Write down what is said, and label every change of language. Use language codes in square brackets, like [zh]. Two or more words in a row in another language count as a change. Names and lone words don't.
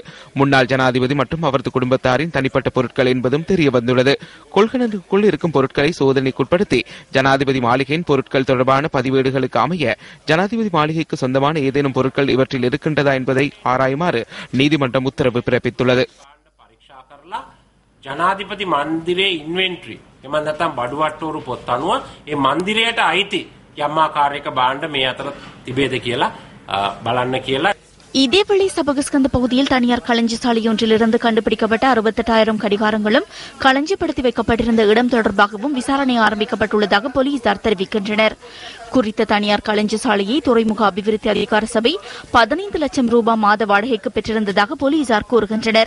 [ta] முன்னாள் ஜனாதிபதி மற்றும் அவரது குடும்பத்தாரின் தனிப்பட்ட பொருட்கள் என்பதும் தெரிய வந்துள்ளது. கொள்கலனுக்குள் இருக்கும் பொருட்களை சோதனைக்குட்படுத்தி ஜனாதிபதி மாளிகையின் பொருட்கள் தொடர்பான பதிவேடுகளுக்கு அமைய ஜனாதிபதி மாளிகைக்கு சொந்தமான ஏதேனும் பொருட்கள் இவற்றில் இருக்கின்றதா என்பதை ஆராயுமாறு நீதிமன்றம் உத்தரவு பிறப்பித்துள்ளது. [si] ජනාධිපති මන්දිරයේ ඉන්වෙන්ටරි එම නැත්නම් බඩුවට්ටෝරු පොත් අනුව ඒ මන්දිරයට අයිති යම් ආකාරයක භාණ්ඩ මේ අතර තිබේද කියලා බලන්න කියලා. [ta] இதேவேளை சபகஸ்கந்த பகுதியில் தனியார் களஞ்சிய சாலையொன்றிலிருந்து கண்டுபிடிக்கப்பட்ட 68,000 கடிகாரங்களும் களஞ்சியப்படுத்தி வைக்கப்பட்டிருந்த இடம் தொடர்பாகவும் விசாரணை ஆரம்பிக்கப்பட்டுள்ளதாக போலீசார் தெரிவிக்கின்றனர். குறித்த தனியார் களஞ்சிய சாலையை துறைமுக அபிவிருத்தி அதிகார சபை 15 லட்சம் ரூபாய் மாத வாடகைக்கு பெற்றிருந்ததாக போலீசார் கூறுகின்றனர்.